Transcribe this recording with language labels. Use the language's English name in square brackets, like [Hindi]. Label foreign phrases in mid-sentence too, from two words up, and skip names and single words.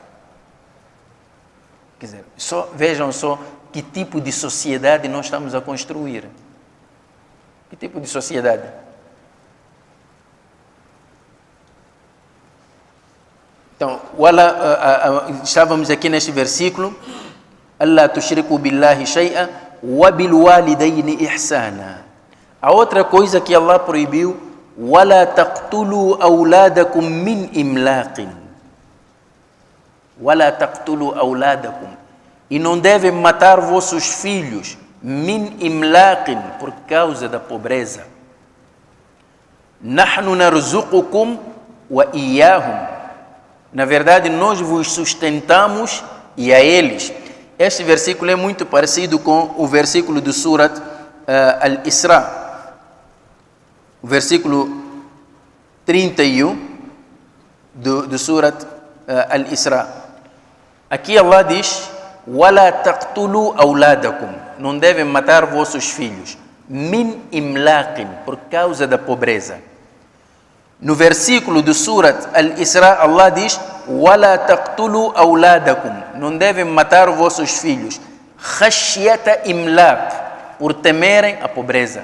[Portuguese] Quer dizer, vejam só que tipo de sociedade nós estamos a construir. Que tipo de sociedade? Então, estávamos aqui neste versículo: [Arabic] الله تشركوا بالله شيئا وبالوالدين إحسانا. [Portuguese] A outra coisa que Allah proibiu: [Arabic] ولا تقتلوا أولادكم من إملاق. ولا تقتلوا أولادكم. [Portuguese] E não devem matar vossos filhos [Arabic] من إملاق, [Portuguese] por causa da pobreza. [Arabic] نحن نرزقكم وإياهم. [Portuguese] Na verdade, nós vos sustentamos e a eles. Este versículo é muito parecido com o versículo do Surat Al-Isra. O versículo 31 do Surat Al-Isra. Aqui Allah diz: [Arabic] ولا تقتلوا أولادكم. [Portuguese] Não devem matar vossos filhos. [Arabic] من إملاق, [Portuguese] por causa da pobreza. No versículo do Surat Al-Isra, Allah diz: [Arabic] ولا تقتلوا أولادكم. [Portuguese] Não devem matar vossos filhos. [Arabic] خشية إملاق, [Portuguese] por temerem a pobreza.